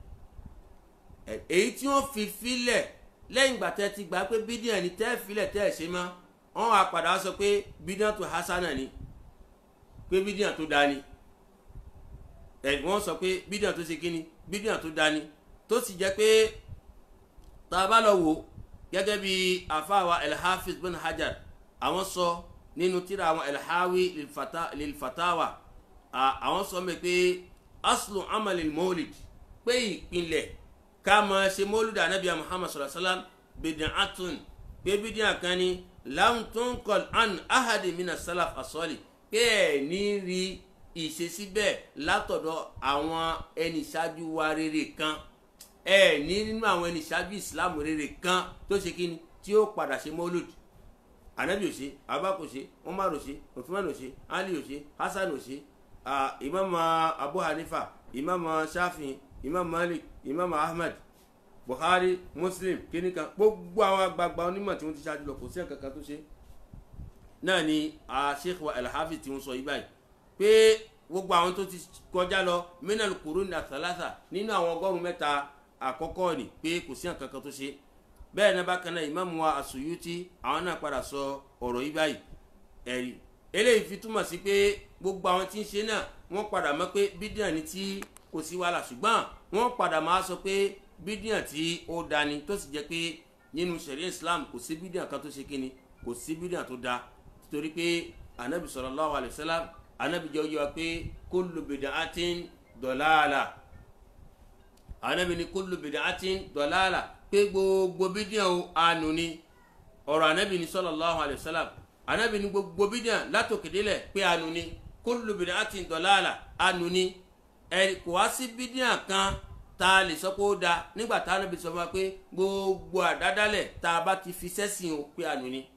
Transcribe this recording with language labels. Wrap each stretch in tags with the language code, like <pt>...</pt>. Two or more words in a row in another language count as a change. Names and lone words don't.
<yo>èyí tí wọ́n fi filẹ̀ lẹ́yìn ìgbà tẹ́ ti gbà pé bídíà ni tẹ́ filẹ̀ tẹ́ ẹ̀ ṣe mọ́ wọ́n wá padà sọ pé bídíà tó hasana ni pé bídíà tó dání wọ́n sọ pé bídíà tó ṣe kíni bídíà tó dání tó sì jẹ́ pé tá a bá lọ wò gẹ́gẹ́ bí àfáàwà al-Hafiz bin Hajar àwọn sọ nínú tírà àwọn al-Hawi lil-Fatawa àwọn sọ mẹ́ pé</yo> <ar>أصل عمل المولد</ar> <yo>pé ìpínlẹ̀ ká máa ṣe</yo> <ar>مولد النبي محمد صلى الله عليه وسلم بدعة</ar> <yo>pé bídíà kan ni</yo> <ar>لم تنقل عن أحد من السلف</ar> <yo>asọ́lì pé ẹ̀ ní rí ìṣesí bẹ́ẹ̀ látọ̀dọ̀ àwọn ẹni ṣáájú wa rere kan ẹ̀ ní nínú àwọn ẹni ṣáájú islam rere kan tó ṣe kí ni tí ó padà ṣe mọ́lúd. anabi ò ṣe abubakar ò ṣe umar ò ṣe uthman ò ṣe ali ò ṣe hasan ò ṣe imam abu hanifa imam shafi imam malik imam ahmad buhari muslim kìnìkan gbogbo àwọn àgbààgbà onímọ̀ tí wọ́n ti ṣáájú lọ kò sí nǹkan kan tó ṣe. náà ni sheikh wa al-Hafiz tí wọ́n sọ yí báyìí pé gbogbo àwọn tó ti kọjá lọ</yo> <ar>من القرون الثلاثة</ar> <yo>nínú àwọn ọgọ́rùn-ún mẹ́ta àkọ́kọ́ ni pé kò sí nǹkan kan tó ṣe. bẹ́ẹ̀ náà bákan náà imam wa as-Suyuti àwọn náà padà sọ ọ̀rọ̀ yí báyìí ẹ̀rí eléyìí fi túmọ̀ sí pé gbogbo àwọn tí ń ṣe náà wọ́n padà mọ̀ pé bídíà ni tí kò sí wàhálà ṣùgbọ́n wọ́n padà máa sọ pé bídíà tí ó dání tó sì jẹ́ pé nínú ṣẹ̀ríà Islam kò sí bídíà kan tó ṣe kíni kò sí bídíà tó da torí pé anabi</yo> <ar>صلى الله عليه وسلم</ar> <yo>anabi jẹ́ oyè wa pé</yo> <ar>كل بدعة ضلالة</ar> <yo>anabi ni</yo> <ar>كل بدعة ضلالة</ar> <yo>pé gbogbo bídíà o ànú ni ọ̀rọ̀ anabi ni</yo> <ar>صلى الله عليه وسلم</ar> <yo>anabi ni gbogbo bídíà látòkèdélẹ̀ pé ànú ni</yo> <ar>كل بدعة ضلالة</ar> <yo>ànú ni kò wá sí bídíà kan tá a lè sọ pé ó da nígbà tá a níbi sọ fún wa pé gbogbo àdádálẹ̀ tá a bá ti fi sẹ́sìn o pé ànú ni.</yo>